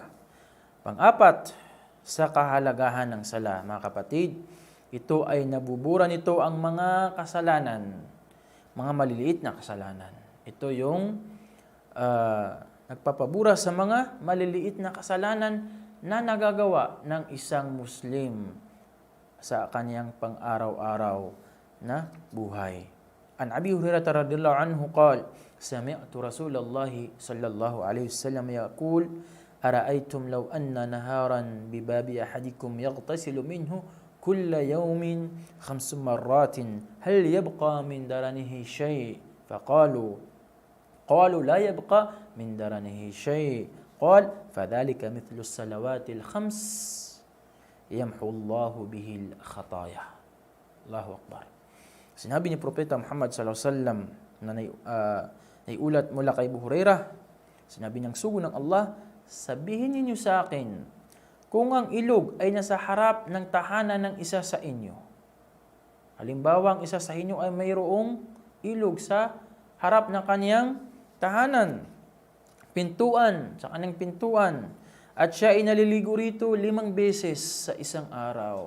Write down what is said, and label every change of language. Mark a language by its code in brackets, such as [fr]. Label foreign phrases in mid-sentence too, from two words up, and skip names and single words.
[tl] Pang-4, sa kahalagahan ng sala, mga kapatid, ito ay nabubura nito ang mga kasalanan, mga maliliit na kasalanan. Ito yung nagpapabura sa mga maliliit na kasalanan na nagagawa ng isang Muslim sa kanyang pang-araw-araw na buhay. [ar] عن أبي هريرة رضي الله عنه قال سمعت رسول الله صلى الله عليه وسلم يقول أرأيتم لو أن نهرا بباب أحدكم يغتسل منه كل يوم 5 مرات هل يبقى من درنه شيء قالوا لا يبقى من درنه شيء قال فذلك مثل الصلوات الـ5 يمحو الله به الخطايا. الله أكبر. [tl] Sinabi ni Propeta Muhammad [ar] صلى الله عليه وسلم [tl] na naiulat mula kay Abu Hurairah, sinabi ng sugo ng Allah, sabihin ninyo sa akin, kung ang ilog ay nasa harap ng tahanan ng isa sa inyo. Halimbawa, ang isa sa inyo ay mayroong ilog sa harap ng kaniyang tahanan, pintuan, sa kaniyang pintuan, at siya ay naliligo rito 5 beses sa isang araw.